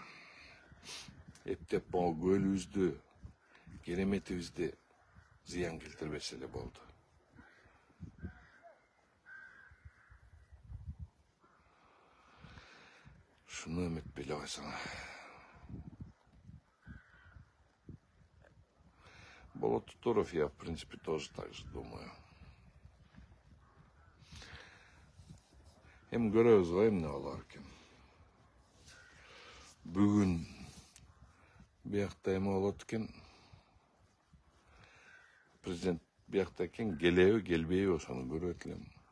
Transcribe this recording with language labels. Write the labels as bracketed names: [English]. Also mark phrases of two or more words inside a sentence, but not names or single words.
[Kyrgyz] Эптеп могу көлүбүздү, кереметибизди зыян келтирбесе эле болду. Шуну үмүтпөй эле койсоңор. [Russian] Болот Туров, я в принципе тоже так же думаю. [Kyrgyz] Эми көрөбүз го эмне болор экен. Бүгүн биякта эме болот экен. Президент биякта экен, келеби, келбейби ошону көрөт элем.